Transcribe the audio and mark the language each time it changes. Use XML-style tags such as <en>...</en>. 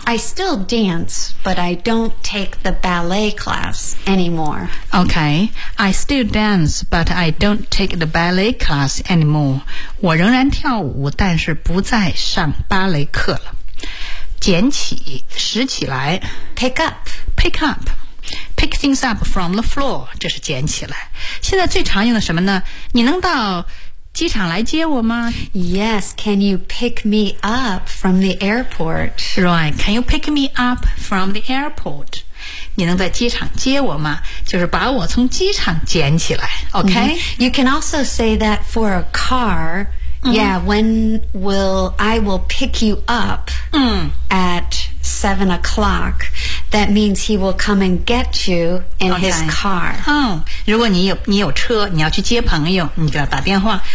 <en>I still dance, but I don't take the ballet class anymore. Okay, I still dance, but I don't take the ballet class anymore.</en> <zh>我仍然跳舞，但是不再上芭蕾课了。捡起，拾起来。</zh> <en>Pick up. Pick up. pick things up from the floor,</en> <zh>这是捡起来。现在最常用的什么呢？你能到机场来接我吗？</zh> <en>Yes, can you pick me up from the airport? Right, can you pick me up from the airport?</en> <zh>你能在机场接我吗？就是把我从机场捡起来。</zh> <en>OK?、 Mm-hmm. You can also say that for a car. Yeah, when will I will pick you up at 7 o'clock. That means he will come and get you in his car.</en> <zh>Oh, 如果你有车，你要去接朋友，你就要打电话。</zh>